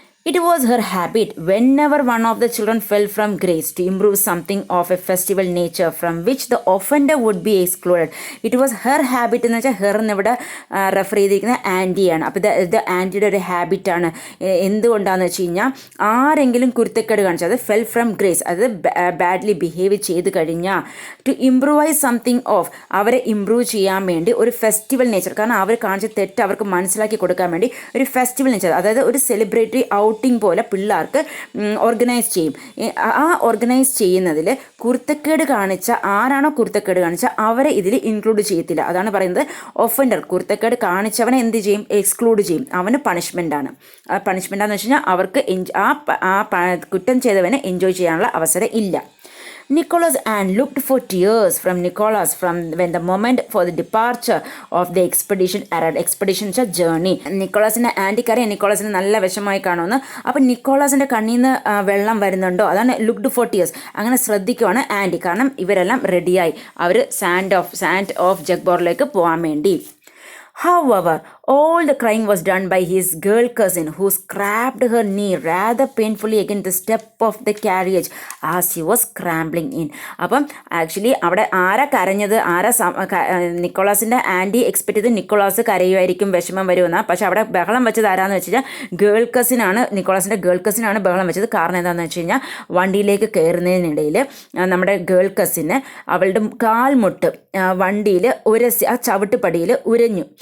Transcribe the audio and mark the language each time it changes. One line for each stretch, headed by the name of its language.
English: It was her habit, whenever one of the children fell from grace, to improve something of a festival nature from which the offender would be excluded. It was her habit
Malayalam: എന്ന് വെച്ചാൽ her എന്നിവിടെ refer ചെയ്തിരിക്കുന്നത് ആൻറ്റിയാണ്. അപ്പോൾ ഇത് ആൻറ്റിയുടെ ഒരു ഹാബിറ്റാണ്. എന്തുകൊണ്ടാണെന്ന് വെച്ച് കഴിഞ്ഞാൽ ആരെങ്കിലും കുരുത്തക്കേട് കാണിച്ചാൽ അത്
English: fell from grace,
Malayalam: അത് ബാഡ്ലി ബിഹേവ് ചെയ്ത് കഴിഞ്ഞാൽ
English: to improvise something of,
Malayalam: അവരെ ഇമ്പ്രൂവ് ചെയ്യാൻ വേണ്ടി ഒരു ഫെസ്റ്റിവൽ നേച്ചർ, കാരണം അവർ കാണിച്ച തെറ്റ് അവർക്ക് മനസ്സിലാക്കി കൊടുക്കാൻ വേണ്ടി ഒരു ഫെസ്റ്റിവൽ നേച്ചർ, അതായത് ഒരു സെലിബ്രേറ്ററി ഔട്ടിംഗ് പോലെ പിള്ളേർക്ക് ഓർഗനൈസ് ചെയ്യും. ആ ഓർഗനൈസ് ചെയ്യുന്നതിൽ കുരുത്തക്കേട് കാണിച്ച ആരാണോ കുരുത്തക്കേട് കാണിച്ച അവരെ ഇതിൽ ഇൻക്ലൂഡ് ചെയ്യത്തില്ല. അതാണ് പറയുന്നത് ഒഫൻഡർ, കുരുത്തക്കേട് കാണിച്ചവനെ എന്ത് ചെയ്യും, എക്സ്ക്ലൂഡ് ചെയ്യും. അവന് പണിഷ്മെൻ്റാണ്. പണിഷ്മെൻ്റാന്ന് വെച്ച് കഴിഞ്ഞാൽ അവർക്ക് ആ കുറ്റം ചെയ്തവനെ എൻജോയ് ചെയ്യാനുള്ള അവസരം ഇല്ല.
English: Nicholas Anne looked for tears from Nicholas from when the moment for the departure of the expedition arrived. Expedition is a journey.
Malayalam: നിക്കോളാസിൻ്റെ ആൻറ്റിക്കറിയാം നിക്കോളാസിന് നല്ല വിഷമമായി കാണുമെന്ന്. അപ്പം നിക്കോളാസിൻ്റെ കണ്ണിൽ നിന്ന് വെള്ളം വരുന്നുണ്ടോ, അതാണ്
English: Looked for tears.
Malayalam: അങ്ങനെ ശ്രദ്ധിക്കുവാണ് ആൻറ്റി. കാരണം ഇവരെല്ലാം റെഡിയായി, അവർ സാൻഡ് ഓഫ് ജഗ്ബോറിലേക്ക് പോകാൻ വേണ്ടി.
English: However, all the crying was done by his girl cousin, who scraped her knee rather painfully against the step of the carriage as he was scrambling in.
Malayalam: അപ്പം actually അവിടെ ആരാ കരഞ്ഞത്, നിക്കോളാസിൻ്റെ anti expect ചെയ്ത് Nicholas കരയുമായിരിക്കും, വിഷമം വരുമെന്നാണ്. പക്ഷെ അവിടെ ബഹളം വെച്ചത് ആരാന്ന് വെച്ച് കഴിഞ്ഞാൽ ഗേൾ കസിനാണ്, നിക്കോളാസിൻ്റെ ഗേൾ കസിനാണ് ബഹളം വെച്ചത്. കാരണം എന്താണെന്ന് വെച്ച് കഴിഞ്ഞാൽ വണ്ടിയിലേക്ക് കയറുന്നതിനിടയിൽ നമ്മുടെ ഗേൾ കസിന് അവളുടെ കാൽമുട്ട് വണ്ടിയിൽ ഉരസി, ആ ചവിട്ടുപടിയിൽ ഉരഞ്ഞു.